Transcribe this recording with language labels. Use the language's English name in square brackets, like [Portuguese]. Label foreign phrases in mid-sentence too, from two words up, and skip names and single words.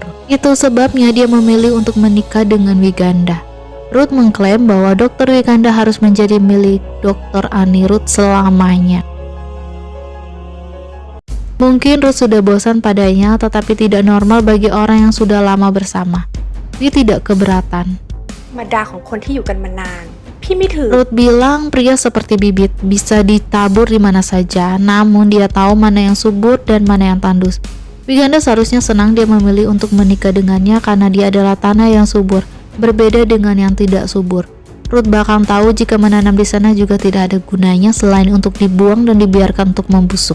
[Indonesian] Itu sebabnya dia memilih untuk menikah dengan Wiganda. Ruth mengklaim bahwa Dr. Wiganda harus menjadi milik Dr. Anirudh selamanya. Mungkin Ruth sudah bosan padanya, tetapi tidak normal bagi orang yang sudah lama bersama. Dia tidak keberatan. [Thai] ธรรมดาของคนที่อยู่กันมานานพี่ไม่ถือ [Indonesian] Ruth bilang pria seperti bibit bisa ditabur di mana saja, namun dia tahu mana yang subur dan mana yang tandus. Wiganda seharusnya senang dia memilih untuk menikah dengannya karena dia adalah tanah yang subur, berbeda dengan yang tidak subur. Ruth bahkan tahu jika menanam di sana juga tidak ada gunanya selain untuk dibuang dan dibiarkan untuk membusuk.